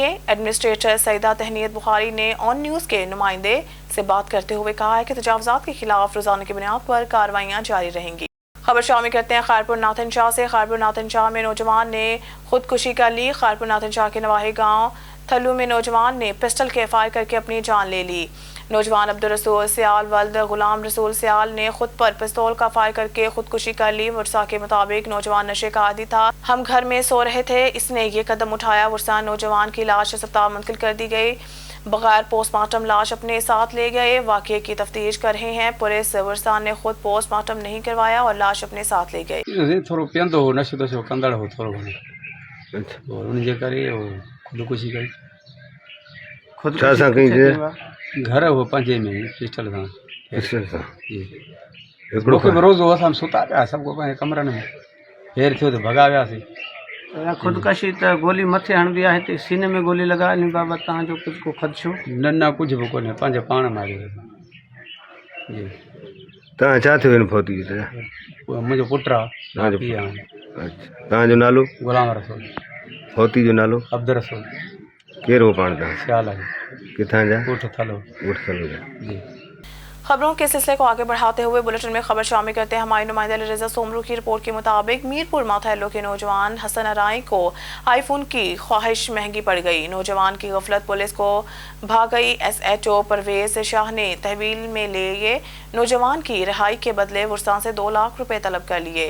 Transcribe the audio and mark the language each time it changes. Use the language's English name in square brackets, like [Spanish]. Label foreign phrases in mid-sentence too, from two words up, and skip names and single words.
[Urdu] ایڈمنسٹریٹر سیدہ تہنیت بخاری نے آن نیوز کے نمائندے سے بات کرتے ہوئے کہا ہے کہ تجاوزات کے خلاف روزانہ کی بنیاد پر کارروائیاں جاری رہیں گی. خبر شامل کرتے ہیں خیرپور ناتھن شاہ سے۔ خیرپور ناتھن شاہ میں نوجوان نے خودکشی کر لی. خیرپور ناتھن شاہ کے نواحی گاؤں تھلو میں نوجوان نے پسٹل کے فائر کر کے اپنی جان لے لی. نوجوان عبدالرسول سیال ولد غلام رسول سیال نے خود پر پستول کا فائر کر کے خودکشی کر لی. ورثا کے مطابق نوجوان نشے کا عادی تھا۔ ہم گھر میں سو رہے تھے، اس نے یہ قدم اٹھایا. ورثا نوجوان کی لاش اسپتال منتقل کر دی گئی۔ بغیر پوسٹ مارٹم لاش اپنے ساتھ لے گئے. واقعے کی تفتیش کر رہے ہیں پولیس۔ ورثا نے خود پوسٹ مارٹم نہیں کروایا اور لاش اپنے ساتھ لے گئی. [Sindhi] थोड़ो पियंदो हो, नशो तशो कंदड़ हो थोरो घणो, और उनजे करे खुदकुशी कई। खुद छा सां कई जे घर हो पंहिंजे में पिस्टल सां जी हिकिड़ो मूंखे बि रोज़ असां सुता पिया सभु पंहिंजे कमरनि में, देरि थियो त भॻा वियासीं। खुदकशी त गोली मथे हणबी आहे, हिते सीने में गोली लॻा, इन बाबति तव्हांजो कुझु को ख़दशो? न कुझु बि कोन्हे, पंहिंजे पाण मारियो जी। तव्हां छा थियो हिन फौती जी तरह? उहो मुंहिंजो पुटु आहे। अच्छा, तव्हांजो नालो? गुलाम रसूल। फौती जो नालो? अब्दुल रसूल। केरु हो पाण तव्हां? सियाल आहे। किथां जा? ॻोठ थलो। ॻोठ थलो जा जी। [Urdu] خبروں کے سلسلے کو آگے بڑھاتے ہوئے بلیٹن میں خبر شامل کرتے ہیں. ہمارے نمائندہ رضا سومرو کی رپورٹ کے مطابق میرپور ماتھیلو کے نوجوان حسن ارائی کو آئی فون کی خواہش مہنگی پڑ گئی. نوجوان کی غفلت پولیس کو بھاگ گئی۔ SHO پرویز شاہ نے تحویل میں لیے نوجوان کی رہائی کے بدلے ورثا سے 2 لاکھ روپے طلب کر لیے.